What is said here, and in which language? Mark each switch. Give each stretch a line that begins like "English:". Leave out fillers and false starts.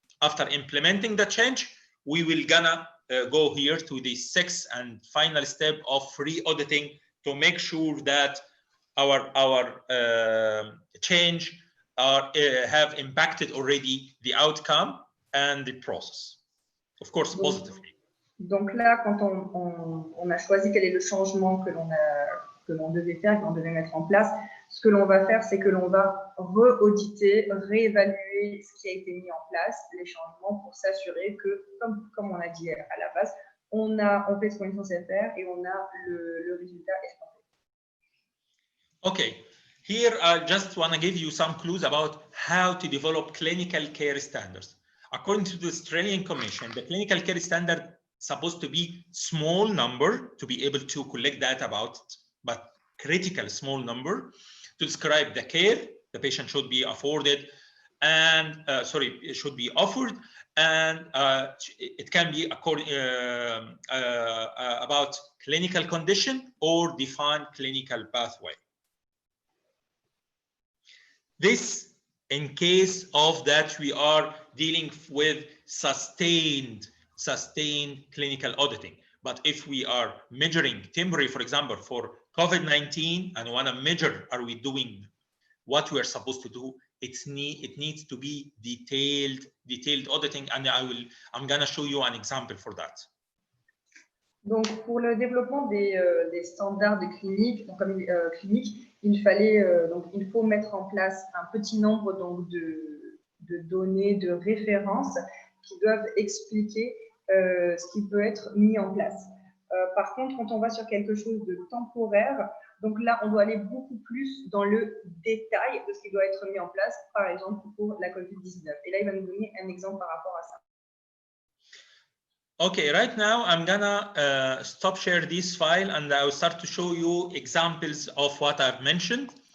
English: After implementing the change, we will gonna go here to the sixth and final step of re-auditing to make sure that our change have impacted already the outcome and the process. Of course, positively.
French: Donc là, quand on a choisi quel est le changement que l'on devait faire, que l'on devait mettre en place, ce que l'on va faire, c'est que l'on va re-auditer, réévaluer ce qui a été mis en place, les changements, pour s'assurer que, comme on a dit à la base, on fait ce qu'on est censé faire et on a le résultat escompté.
English: Okay, here I just want to give you some clues about how to develop clinical care standards. According to the Australian Commission, the clinical care standard is supposed to be small number to be able to collect data about it, but critical small number to describe the care the patient should be afforded and it should be offered, and it can be according about clinical condition or defined clinical pathway. This in case of that we are dealing with sustained clinical auditing. But if we are measuring temporary, for example, for COVID-19 and want to measure, are we doing what we are supposed to do? It needs to be detailed auditing, and I'm going to show you an example for that.
French: Donc, pour le développement des standards de clinique, donc, comme clinique, il faut mettre en place un petit nombre donc, de données, de références qui doivent expliquer ce qui peut être mis en place. Par contre, quand on va sur quelque chose de temporaire, donc là, on doit aller beaucoup plus dans le détail de ce qui doit être mis en place, par exemple pour la Covid-19. Et là, il va nous donner un exemple par rapport à ça.
English: Okay, right now I'm gonna stop share this file and I will start to show you examples of what I've mentioned.